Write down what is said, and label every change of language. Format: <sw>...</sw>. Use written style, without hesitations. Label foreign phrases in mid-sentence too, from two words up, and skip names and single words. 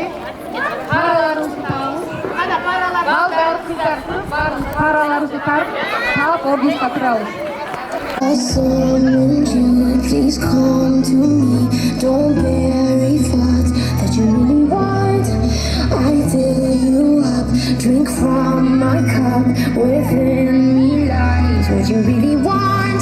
<ky>Параларыбызды табабыз. Балдар кыздар баарыбыз параларыбызды таап ордунга турабыз.</ky> <en>Please come to me. Don't bury thoughts that you really want. I fill you up, drink from my cup. Within me lies what you really want.</en>